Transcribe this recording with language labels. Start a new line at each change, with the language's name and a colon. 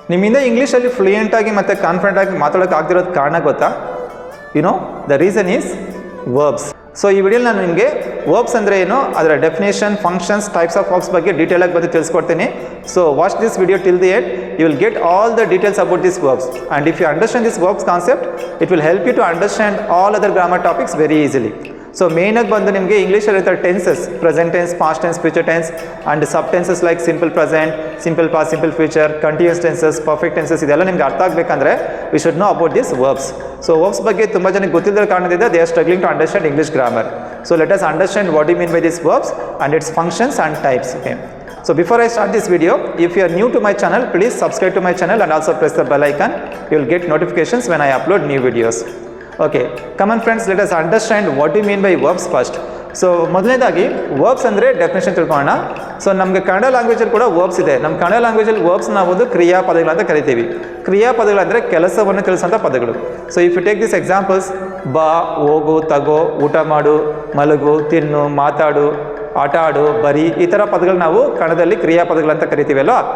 Kannada: ನಿಮ್ಮಿಂದ ಇಂಗ್ಲೀಷಲ್ಲಿ ಫ್ಲೂಯೆಂಟಾಗಿ ಮತ್ತು ಕಾನ್ಫಿಡೆಂಟಾಗಿ ಮಾತಾಡೋಕೆ ಆಗ್ದಿರೋದು ಕಾರಣ ಗೊತ್ತಾ?
English: The reason is verbs.
Kannada: So ಈ ವಿಡಿಯೋಲಿ ನಾನು ನಿಮಗೆ ವರ್ಬ್ಸ್ ಅಂದರೆ ಏನು, ಅದರ definition, functions, types of verbs ಬಗ್ಗೆ ಡೀಟೇಲಾಗಿ ಬಂದು ತಿಳಿಸ್ಕೊಡ್ತೀನಿ.
English: So watch this video till the end. You will get all the details about these verbs, and if you understand this verbs concept, it will help you to understand all other grammar topics very easily.
Kannada: So main ಆಗಿ ಬಂದು ನಿಮಗೆ ಇಂಗ್ಲೀಷಲ್ಲಿ ಇರ್ತಾರೆ tenses, present tense, past tense, future tense, and sub tenses like simple present, simple past, simple future, continuous tenses, perfect tenses, ಇದೆಲ್ಲ ನಿಮ್ಗೆ ಅರ್ಥ ಆಗಬೇಕಂದ್ರೆ
English: We should know about this verbs.
Kannada: So verbs ಬಗ್ಗೆ ತುಂಬ ಜನಕ್ಕೆ ಗೊತ್ತಿಲ್ಲದ ಕಾರಣದಿಂದ
English: They are struggling to understand English grammar. So let us understand what you mean by these verbs and its functions and types. Okay. So before I start this video, if you are new to my channel, please subscribe to my channel and also press the bell icon. You will get notifications when I upload new videos. Okay, come on friends, let us understand what you mean by verbs first.
Kannada: So ಮೊದಲನೇದಾಗಿ verbs ಅಂದರೆ definition ತಿಳ್ಕೊಳ್ಳೋಣ. So ನಮಗೆ ಕನ್ನಡ ಲ್ಯಾಂಗ್ವೇಜಲ್ಲಿ ಕೂಡ verbs ಇದೆ. ನಮ್ಮ Kannada ಲ್ಯಾಂಗ್ವೇಜಲ್ಲಿ verbs ನಾವು ಒಂದು ಕ್ರಿಯಾಪದಗಳು ಅಂತ ಕರಿತೀವಿ. ಕ್ರಿಯಾಪದಗಳು ಅಂದರೆ ಕೆಲಸವನ್ನು ತಿಳಿಸೋಂಥ ಪದಗಳು. So
English: if you take this examples,
Kannada: ಬಾ, ಹೋಗು, ತಗೋ, ಊಟ ಮಾಡು, ಮಲಗು, ತಿನ್ನು, ಮಾತಾಡು, ಆಟ ಆಡು, ಬರಿ, ಈ ಥರ ಪದಗಳು ನಾವು ಕನ್ನಡದಲ್ಲಿ ಕ್ರಿಯಾಪದಗಳಂತ ಕರಿತೀವಲ್ಲ.